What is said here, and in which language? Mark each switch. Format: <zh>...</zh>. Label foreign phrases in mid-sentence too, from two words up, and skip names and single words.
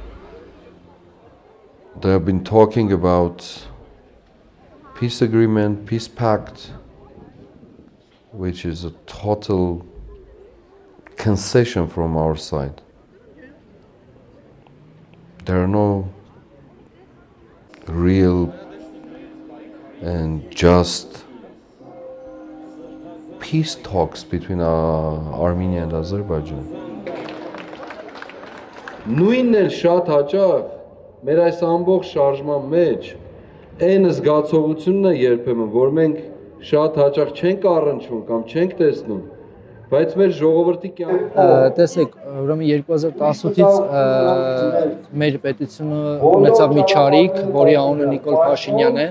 <en>They have been talking about peace agreement, peace pact, which is a total concession from our side. There are no real and just peace talks between Armenia and Azerbaijan.</en> <hy>Նույնն էլ շատ հաճախ մեր այս ամբողջ շարժման մեջ այն զգացողությունն է երբեմն, որ մենք շատ հաճախ չենք առնչվում կամ չենք տեսնում, բայց մեր ժողովրդի կյանքը տեսեք, ուրեմն 2018-ից մեր պետությունը ունեցավ մի չարիք, որի անունը Nikol Pashinyan է,</hy>